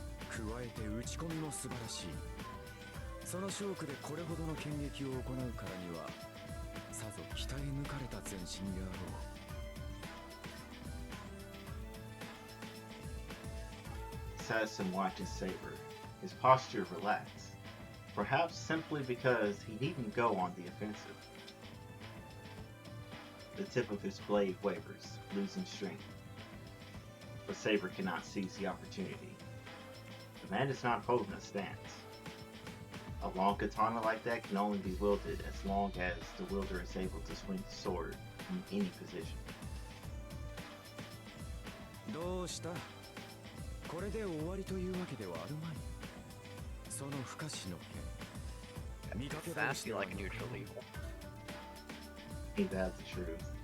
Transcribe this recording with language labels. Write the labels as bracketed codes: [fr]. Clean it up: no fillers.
[ja] 加えて打ち込みも素晴らしい。その勝負でこれほどの剣撃を行うからには、さぞ鍛え抜かれた全身であろう。 [en] Assassin watches Saber, his posture relaxed, perhaps simply because he needn't go on the offensive. The tip of his blade wavers, losing strength. But Saber cannot seize the opportunity. The man is not holding a stance. A long katana like that can only be wielded as long as the wielder is able to swing the sword from any position. [ja] どうした？これで終わりというわけではあるまい。その不可視の剣。見かけ倒し [en] Sassy [ja] ては [en] like neutral evil. Ain't that the truth?